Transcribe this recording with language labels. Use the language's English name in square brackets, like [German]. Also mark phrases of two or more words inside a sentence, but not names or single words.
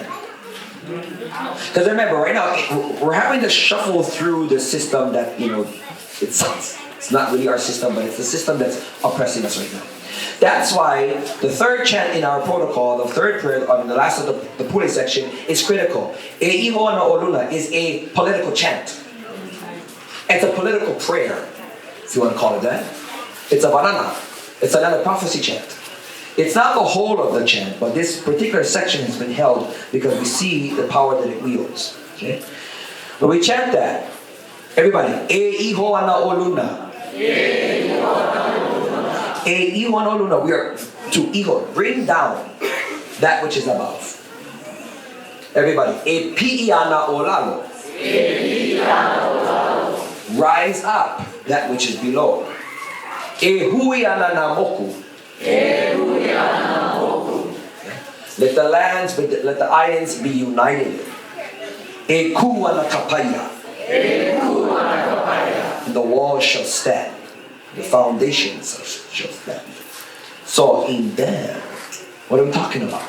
[English] Because remember, right now, we're having to shuffle through the system that, it's not really our system, but it's the system that's oppressing us right now. That's why the third chant in our protocol, the third prayer, the last of the Pule section, is critical. [Hawaiian] E iho ana oluna [English] is a political chant. It's a political prayer, if you want to call it that. It's a banana. It's another prophecy chant. It's not the whole of the chant, but this particular section has been held because we see the power that it wields. Okay? But we chant that. Everybody. [Hawaiian] E iho ana oluna. E iho ana oluna. E iho ana oluna. [English] We are to [Hawaiian] iho. [English] Bring down that which is above. Everybody. [Hawaiian] E pi'i ana olalo. E pi'i ana olalo. [English] Rise up that which is below. [Hawaiian] E hui ana namoku. [English] Let the lands, let the islands be united. And the walls shall stand. The foundations shall stand. So in there, what are we talking about?